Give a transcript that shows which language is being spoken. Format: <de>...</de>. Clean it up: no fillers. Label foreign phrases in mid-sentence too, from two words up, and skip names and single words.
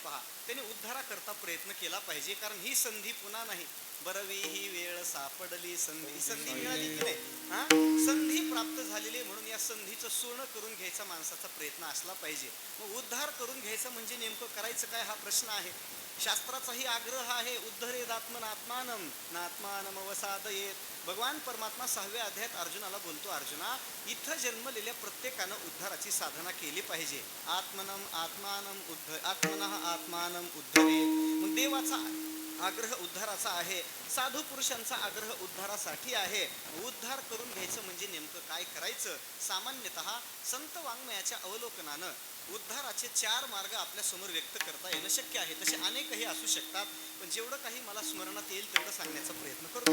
<mr>पहा, त्याने उद्धाराकरता प्रयत्न केला पाहिजे, कारण ही संधी पुन्हा नाही. बरवी ही वेळ सापडली संधी. संधी मिळाली की नाही? संधी प्राप्त झालेली म्हणून या संधीचं सोनं करून घ्यायचा माणसाचा प्रयत्न असला पाहिजे. मग उद्धार करून घ्यायचं म्हणजे नेमकं करायचं काय हा प्रश्न आहे. शास्त्राचाही आग्रह आहे,</mr> <sa>उद्धरेद आत्मनात्मानम नात्मानम अवसादयेत.</sa> <mr>भगवान परमात्मा 6व्या अध्यायात अर्जुनाला बोलतो, अर्जुना इथं जन्मलेल्या प्रत्येकानं उद्धाराची साधना केली पाहिजे.</mr> <sa>आत्मनम आत्मानम आत्मनः आत्मानम उद्धरेत.</sa> <mr>मग देवाचा आग्रह उद्धाराचा आहे, साधू पुरुषांचा आग्रह उद्धारासाठी आहे. उद्धार करून घ्यायचं म्हणजे नेमकं काय करायचं. सामान्यतः संत वाङ्मयाच्या अवलोकनानं उद्धाराचे 4 मार्ग आपल्या समोर व्यक्त करता येणं शक्य आहे. तसे अनेकही असू शकतात, पण जेवढं काही मला स्मरणात येईल तेवढं सांगण्याचा प्रयत्न करतो.</mr>